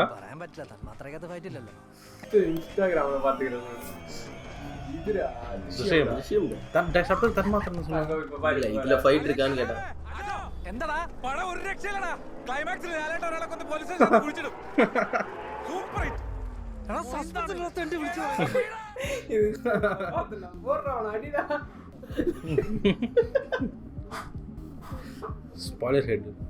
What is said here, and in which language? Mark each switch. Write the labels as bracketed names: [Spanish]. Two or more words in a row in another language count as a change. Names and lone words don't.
[Malayalam] പറയാൻ പറ്റില്ല, തന്മാത്രയ്ക്കകത്ത് ഫൈറ്റ് ഇല്ലല്ലോ. ഇൻസ്റ്റാഗ്രാമിൽ പാത്തിരുന്നു. [Tamil] இதுல ஃபைட் இருக்கான்னு கேட்டா [Malayalam] എന്താടാ പടം ഒരു രക്ഷയില്ലടാ. ക്ലൈമാക്സിൽ ലാലേട്ടൻ ഒരാളെ കൊന്ന് പോലീസ് സ്റ്റേഷനിൽ കുഴിച്ചിടും. സൂപ്പർ ഹിറ്റ്. എടാ സസ്പെൻസ് ഇല്ലാത്ത എന്റെ വിളിച്ചു. സ്പോയിലർ ഹെഡ്.